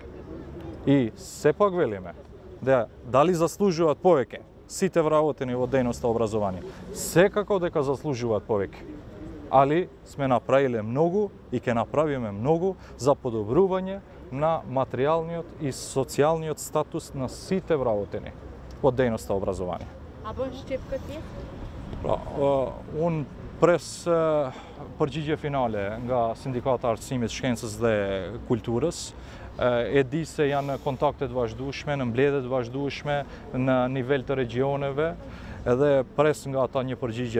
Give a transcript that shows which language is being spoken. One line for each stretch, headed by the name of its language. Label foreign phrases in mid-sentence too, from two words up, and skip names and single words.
Macedonian: И сепак велиме, дали заслужуваат повеќе сите вработени во дејноста образование? Секако дека заслужуваат повеќе. Али сме направиле многу и ќе направиме многу за подобрување на материјалниот и социјалниот статус на сите вработени во дејноста образование.
Albanian: A bën shqip këtë? Unë pres përgjigje finale nga Sindikata Arsimit, Shkencës dhe Kulturës. E di se janë kontaktet vazhdueshme, në mbledhjet vazhdueshme në nivel të regioneve, edhe pres nga ata një përgjigje